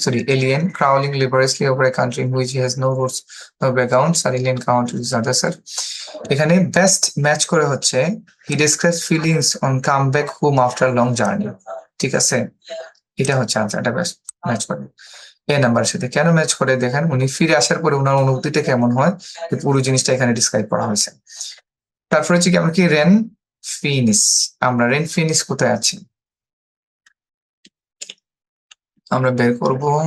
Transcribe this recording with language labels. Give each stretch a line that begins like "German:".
English: alien crawling laboriously over a country in which he has no roots, no background, suddenly encounters his other self.
Bangla: এখানে best match করে হচ্ছে
English: he describes feelings on come back home after a long journey.
Bangla: ঠিক আছে, এটা হচ্ছে answer, এটা best match করে এ নাম্বারের সাথে। কেন ম্যাচ করে দেখেন, উনি ফিরে আসার পরে ওনার অনুভূতিটা কেমন হয়, পুরো জিনিসটা এখানে ডিসক্রাইব করা হয়েছে। তারপরে হচ্ছে কি আমরা কি রেন ফিনিস, আমরা রেন ফিনিস কোথায় আছি আমরা বের করব।